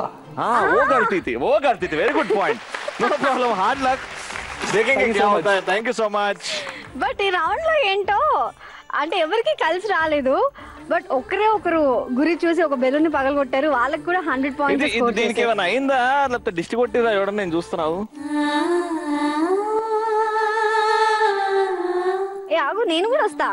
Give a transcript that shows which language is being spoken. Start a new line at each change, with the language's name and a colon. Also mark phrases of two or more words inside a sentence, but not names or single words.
Hindi: हाँ, वो गलती थी.
English: Very good point. No problem. Hard luck.
Hindi: देखेंगे क्या होता है.
English: Thank you so much.
Telugu: బట్ ఈ రౌండ్ లో ఏంటో అంటే ఎవరికి కలిసి రాలేదు. బట్ ఒకరు గురి చూసి ఒక బెలూన్ ని పగలగొట్టారు. వాళ్ళకి కూడా 100
English: points score
Telugu: చేశారు. దీనికి ఏమైనా అయిందా లేకపోతే డిస్ట్రిక్ట్ కొట్టిరా? ఎవడన్నా నేను చూస్తున్నావు. ఏ ఆగు, నేను కూడా వస్తా.